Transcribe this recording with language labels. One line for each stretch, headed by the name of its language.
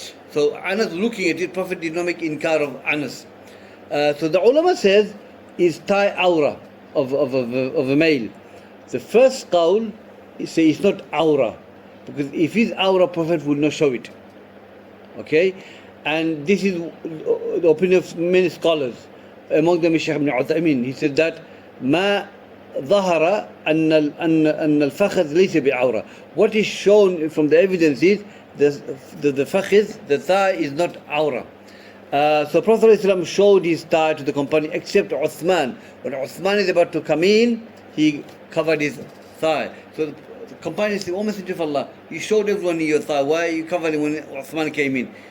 English: So Anas looking at it, Prophet did not make inkar of Anas. So the ulama says, is thigh awrah of a male. The first qawl is it's not awrah, because if it's awrah, Prophet would not show it. Okay, and this is the opinion of many scholars. Among them is Shaykh ibn Uthaymeen. He said that
Arabic: ما ظهر أن الفخذ ليس بعورة.
English: What is shown from the evidence is the fakhiz, the thigh is not awrah. So Prophet ﷺ showed his thigh to the companion, except Uthman. When Uthman is about to come in, he covered his thigh. So the companion said, O Messenger of Allah, you showed everyone your thigh, why are you covering when Uthman came in?